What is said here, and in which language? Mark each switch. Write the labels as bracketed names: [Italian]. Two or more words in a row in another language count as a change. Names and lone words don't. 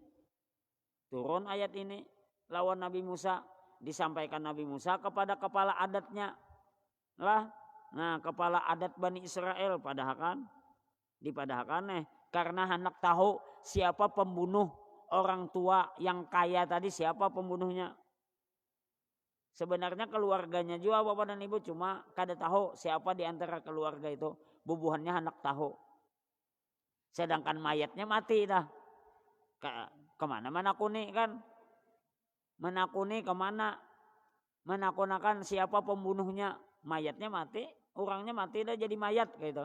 [Indonesian] Turun ayat ini lawan Nabi Musa, disampaikan Nabi Musa kepada kepala adatnya lah. Nah, kepala adat Bani Israel dipadahkan nih karena hendak tahu siapa pembunuh orang tua yang kaya tadi, siapa pembunuhnya. Sebenarnya keluarganya juga Bapak dan Ibu, cuma kada tahu siapa di antara keluarga itu. Bubuhannya hendak tahu. Sedangkan mayatnya mati dah. Kemana menakuni kan? Menakuni kemana? Menakunakan siapa pembunuhnya? Mayatnya mati, orangnya mati dah jadi mayat gitu.